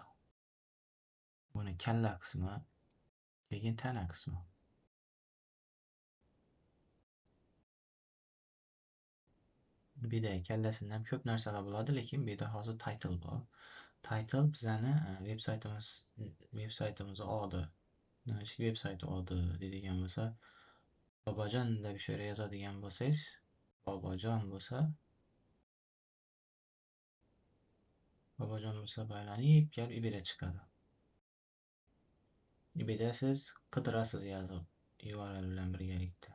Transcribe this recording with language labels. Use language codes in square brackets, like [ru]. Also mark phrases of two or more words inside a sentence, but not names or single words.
[uz] Buni kalla qismi, keyin tana qismi. Bir de kellasidan ham ko'p narsalar bo'ladi, lekin bu yerda hozir title bor. Title bizani veb saytimiz adı. Web saytı adı deydigan bo'lsa, Bobojon deb shu yerga yozadigan bo'lsangiz, Bobojon bo'lsa, baylanib kelib ibida chiqadi. Ibida siz qidirasiz yozib URL bilan birgalikda.